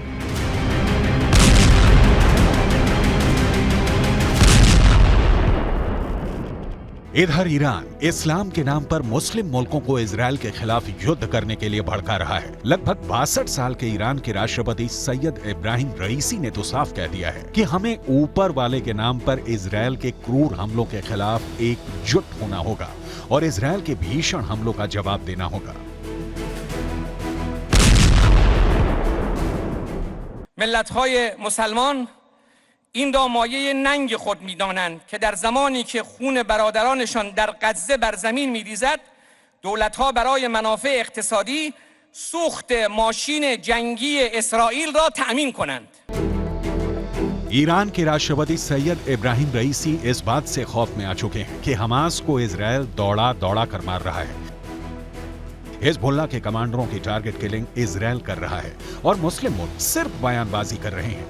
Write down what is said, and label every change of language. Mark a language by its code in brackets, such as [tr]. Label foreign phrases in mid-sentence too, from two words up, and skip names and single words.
[hi] इधर ईरान इस्लाम के नाम पर मुस्लिम मुल्कों को इजरायल के खिलाफ युद्ध करने के लिए भड़का रहा है। लगभग 62 साल के ईरान के राष्ट्रपति सैयद इब्राहिम रईसी ने तो साफ कह दिया है कि हमें ऊपर वाले के नाम पर इजरायल के क्रूर हमलों के खिलाफ एकजुट होना होगा और इजरायल के भीषण हमलों का जवाब देना होगा। [fa] ملت‌های مسلمان این دامایه ننگ خود می‌دانند که در زمانی که خون برادرانشان در غزه بر زمین می‌ریزد دولت‌ها برای منافع اقتصادی سوخت ماشین جنگی اسرائیل را تأمین کنند. [hi] ईरान के राष्ट्रपति सैयद इब्राहिम रईसी इस बात से खौफ में आ चुके हैं कि हमास को इजरायल दौड़ा दौड़ा कर मार रहा है। हिजबुल्लाह के कमांडरों की टारगेट किलिंग इजरायल कर रहा है और मुस्लिम मुल्क सिर्फ बयानबाजी कर रहे हैं।